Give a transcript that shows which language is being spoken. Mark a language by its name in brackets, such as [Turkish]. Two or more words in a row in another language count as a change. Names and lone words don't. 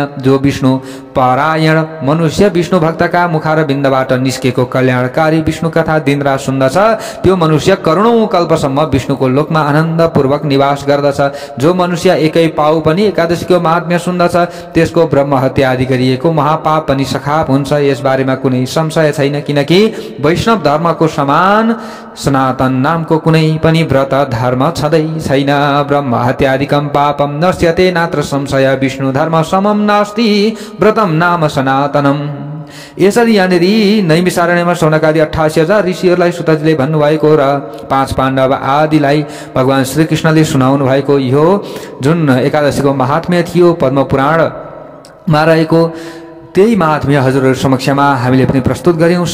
[Nepali] जो विष्णु पारायण मनुष्य विष्णु भक्तका मुखारबिन्दबाट निस्केको कल्याणकारी विष्णु कथा दिनरात सुन्दछ, त्यो मनुष्य करोडौं कल्पसम्म विष्णुको लोकमा आनन्दपूर्वक निवास गर्दछ। जो मनुष्य एकै पाउ पनि एकादशीको महात्म्य सुन्दछ त्यसको ब्रह्म हत्या आदि गरिएको महापाप पनि सखाप हुन्छ। यसबारेमा कुनै संशय छैन, किनकि वैष्णव धर्मको समान सनातन नामको कुनै पनि व्रत धर्म छँदै छैन। [Sanskrit] ब्रह्म हत्यादिकम पापम नश्यते नात्र संशय, विष्णु धर्म समम नास्ति व्रतम नाम सनातनम। [Nepali] यसरी यहाँनिर नैमिषारण्यमा शौनकादि 88,000 ऋषिहरूलाई सुतजीले भन्नुभएको र 5 पाण्डव आदिलाई भगवान श्रीकृष्णले सुनाउनु भएको यो जुन एकादशीको महात्म्य थियो पद्मपुराणमा रहेको त्यही महात्म्य हजुरहरू समक्षमा हामीले पनि प्रस्तुत गर्यौं।